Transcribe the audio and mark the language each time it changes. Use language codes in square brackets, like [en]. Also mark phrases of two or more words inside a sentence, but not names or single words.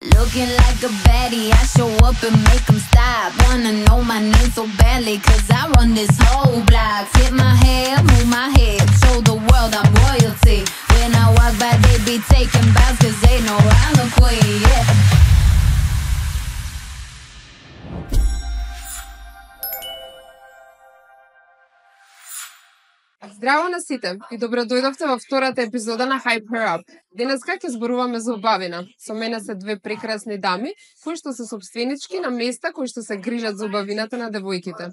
[en] Looking like a baddie, I show up and make them stop. Wanna know my name so badly, cause I run this whole block. Flip my hair, move my head, show the world I'm royalty. When I walk by, they be taking bows, cause they know I'm the queen, yeah. [mk] Здраво на сите и добро дојдовте во втората епизода на Hype Her Up. Денеска ќе зборуваме за убавина. Со мене се две прекрасни дами, кои што се собственички на места кои што се грижат за убавината на девојките.